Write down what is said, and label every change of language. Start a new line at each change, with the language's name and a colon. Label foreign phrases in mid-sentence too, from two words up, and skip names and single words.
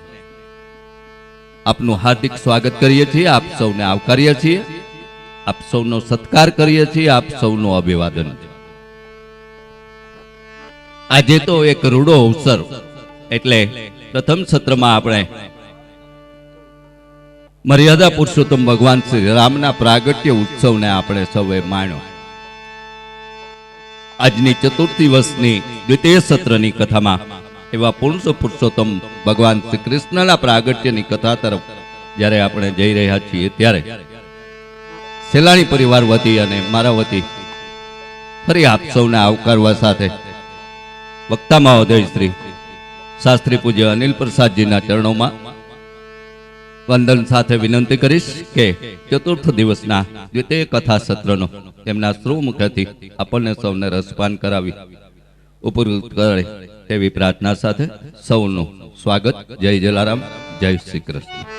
Gujarati: આપનું હાર્દિક સ્વાગત કરીએ છીએ, આપ સૌને આવકારીએ છીએ, આપ સૌનો સત્કાર કરીએ છીએ, આપ સૌનું અભિવાદન છે। આજે તો એક રૂડો અવસર એટલે પ્રથમ સત્રમાં આપણે મર્યાદા પુરુષોત્તમ ભગવાન શ્રી રામના પ્રાગટ્ય ઉત્સવ ને આપણે સૌએ માણ્યો। આજની ચતુર્થી વર્ષની દ્વિતીય સત્રની કથામાં એવા પુરુષોત્તમ ભગવાન શ્રી કૃષ્ણના પ્રાગટ્યની કથા તરફ જ્યારે આપણે જઈ રહ્યા છીએ ત્યારે સેલાણી પરિવાર વતી અને મારા વતી ફરી આપ સૌને આવકારવા સાથે વક્તા મહોદય શ્રી શાસ્ત્રી પૂજ્ય અનિલ પ્રસાદજીના ચરણોમાં વંદન સાથે વિનંતી કરીશ કે ચતુર્થ દિવસના દ્વિતીય કથા સત્રનો તેમના શ્રીમુખથી આપણને સૌને રસપાન કરાવી ઉપકૃત કરે તેવી પ્રાર્થના સાથે સૌનું સ્વાગત। જય જલારામ, જય શ્રી કૃષ્ણ।